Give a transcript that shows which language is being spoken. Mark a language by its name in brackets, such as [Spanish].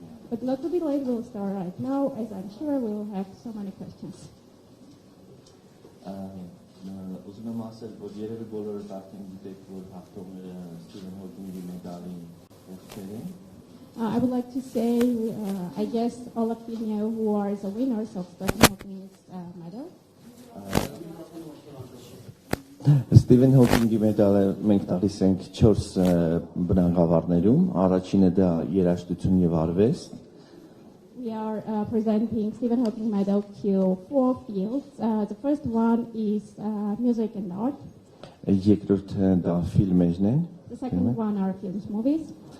[English] But not to be late, we'll start right now, as I'm sure we will have so many questions. [Armenian] Ուզում եմ ասել, որ երևի բոլորը արդեն գիտեք, որ հաղթողները Ստիվեն Հոքինգի մեդալին ովքեր են։ [English] I would like to say, I guess all of you know who are the winners of Stephen Hawking's medal. [Armenian] Ստիվեն Հոքինգի մեդալը մենք տալիս ենք 4 բնագավառներում, առաջինը դա երաժշտություն եւ արվեստ։ [English] We are presenting Stephen Hawking medal to 4 fields. The first one is music and art. [Armenian] Երկրորդը դա ֆիլմերն են։ [English] The second one are films, movies.